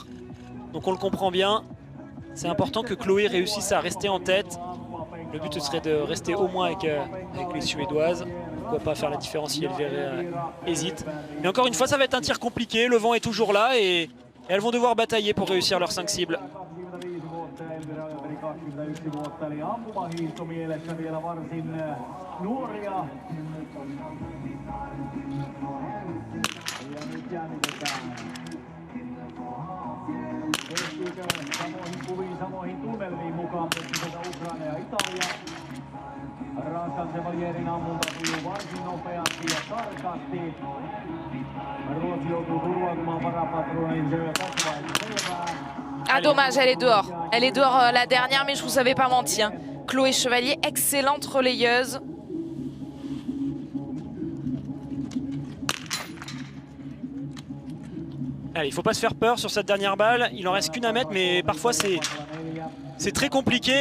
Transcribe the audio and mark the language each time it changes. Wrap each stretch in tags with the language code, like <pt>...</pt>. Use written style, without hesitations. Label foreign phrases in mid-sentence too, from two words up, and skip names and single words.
<fr>Donc on le comprend bien. C'est important que Chloé réussisse à rester en tête. Le but serait de rester au moins avec les Suédoises. Pourquoi pas faire la différence si elles hésitent. Mais encore une fois, ça va être un tir compliqué. Le vent est toujours là et elles vont devoir batailler pour réussir leurs 5 cibles.</fr> <fi>Eli ampumahiihto mielessä vielä varsin nuoria. Ja nyt jännitetään. Pystyykö samoihin kuviin, samoihin tunnelmiin mukaan sieltä Ukraina ja Italia? Ranskan Chevalierin ammunta sujuu varsin nopeasti ja tarkasti. Ruotsi joutuu turvautumaan varapatruunin, se on tässä vaiheessa selvää.</fi> <fr>Ah dommage, elle est dehors. Elle est dehors la dernière, mais je vous avais pas menti. Hein. Chloé Chevalier, excellente relayeuse. Allez, il ne faut pas se faire peur sur cette dernière balle. Il en reste qu'une à mettre, mais parfois c'est très compliqué.</fr>